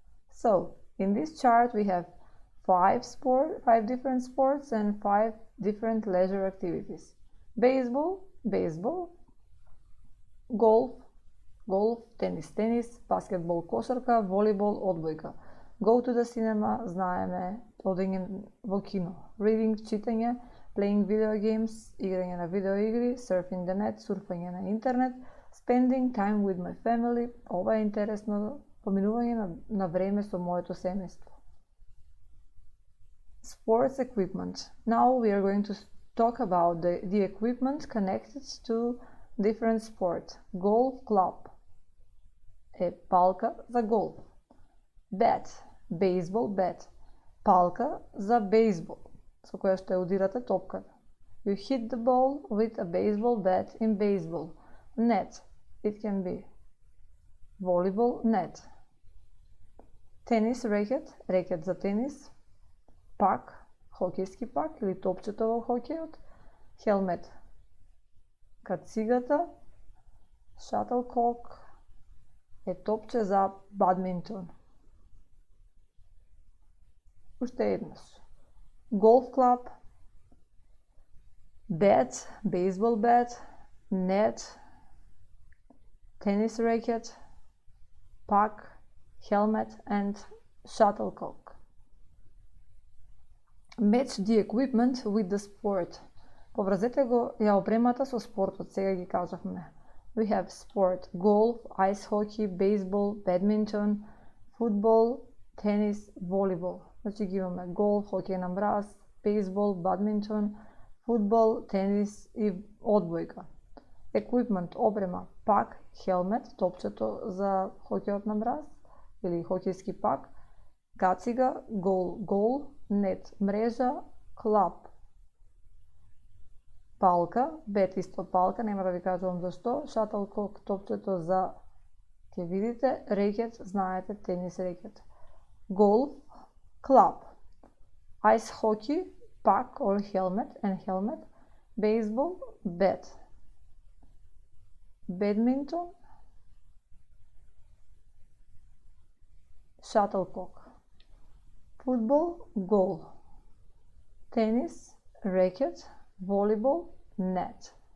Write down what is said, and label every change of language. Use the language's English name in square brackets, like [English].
[English] So, in this chart we have 5 different sports and 5 different leisure activities. Baseball, golf, tennis, basketball, [Macedonian] кошарка, волейбол, одбојка. [English] Go to the cinema, [Macedonian] знаеме, одење во кино. [English] Reading, [Macedonian] читање, [English] playing video games, [Macedonian] играње на видеоигри, [English] surfing the net, [Macedonian] сурфање на интернет, [English] spending time with my family, [Macedonian] ова е интересно, поминување на време со моето семејство. [English] Sports equipment. Now we are going to talk about the equipment connected to different sports. Golf club [Macedonian] е палка за голф. [English] Bat, baseball bat, [Macedonian] палка за бейсбол, со која што ја удирате топката. [English] You hit the ball with a baseball bat in baseball. Net, it can be volleyball net. Tennis racket, [Macedonian] рекет за тенис. Пак, хокејски пак или топчето во хокејот. [English] Helmet, кацигата. [Macedonian] Shuttlecock е топче за бадминтон. Уште еднаш. [English] Golf club, bat, baseball bat, net, tennis racket, puck, helmet and shuttlecock. Match the equipment with the sport. [Macedonian] Поврзете го ја опремата со спортот, сега ги кажавме. [English] We have sport, golf, ice hockey, baseball, badminton, football, tennis, volleyball. [Macedonian] Значи ги имаме голф, хокеј на мраз, бейсбол, бадминтон, фудбал, тенис и одбојка. Equipment, опрема, пак, хелмет, топчето за хокејот на мраз или хокејски пак, кацига, гол, нет, мрежа, клап, палка, бет исто палка, нема да ви кажувам зашто, шатлкок, топчето за, ќе видите, рекет, знаете, тенис рекет. [English] Голф, club, ice hockey, puck or helmet and helmet, baseball, bat, badminton, shuttlecock, football, goal, tennis, racket, volleyball, net.